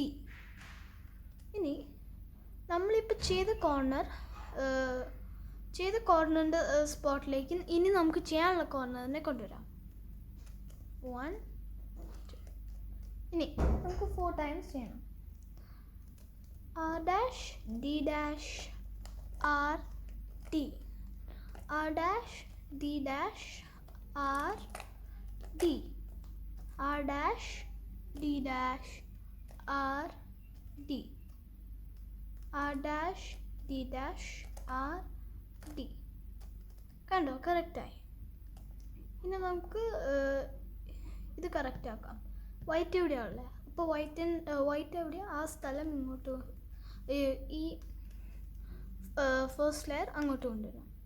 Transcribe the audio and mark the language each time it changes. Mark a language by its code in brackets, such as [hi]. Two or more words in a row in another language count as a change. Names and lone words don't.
[ml] ഇനി നമ്മളിപ്പോൾ ചെയ്ത കോർണറിൻ്റെ സ്പോട്ടിലേക്ക് ഇനി നമുക്ക് ചെയ്യാനുള്ള കോർണറിനെ കൊണ്ടുവരാം. 1, 2. ഇനി നമുക്ക് 4 ടൈംസ് ചെയ്യണം. [en] R', D', R', D, R', D', R', D, R', D', R', D, R', D', R', D. [ml] കണ്ടോ? കറക്റ്റായി. ഇനി നമുക്ക് ഇത് കറക്റ്റ് ആക്കാം. വൈറ്റ് എവിടെയാണ് ഉള്ളത്? അപ്പോൾ വൈറ്റ് എവിടെയാണ് ആ സ്ഥലം ഇങ്ങോട്ട്, ഈ [en] first layer [ml] അങ്ങോട്ട് കൊണ്ടുവരാം.